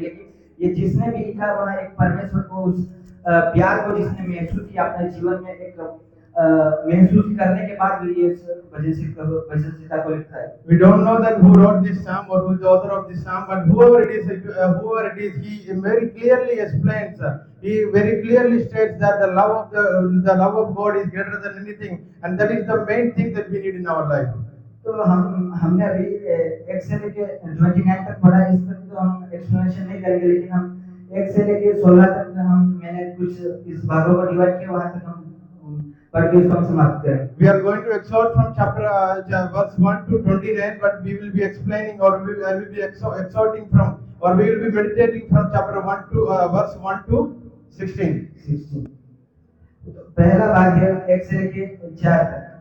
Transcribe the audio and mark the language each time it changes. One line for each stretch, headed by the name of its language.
Hindi: लेकिन ये जिसने भी लिखा वह एक परमेश्वर को उस प्यार को जिसने महसूस किया अपने जीवन में, एक महसूस करने के बाद भी ये भजन संहिता को लिखता है।
English: We don't know that who wrote this psalm or who is the author of this psalm, but whoever it is, he very clearly explains. He very clearly states that the love of God is greater than anything, and that is the main thing that we need in our life.
Hindi: तो हमने अभी 1 से लेके 29 तक पढ़ा, इस तक तो हम एक्सप्लेनेशन नहीं करेंगे, लेकिन हम 1 से लेके 16 तक मैंने कुछ इस भागों को डिवाइड किया, वहां तक हम पढ़ के इसको हम समाप्त करें।
English: We are going to exhort from verse 1 to 29, but we will be explaining, or I will be exhorting from, or we will be meditating from chapter 1 to verse 1 to 16.
Hindi: पहला भाग है 1 से लेके 4 तक,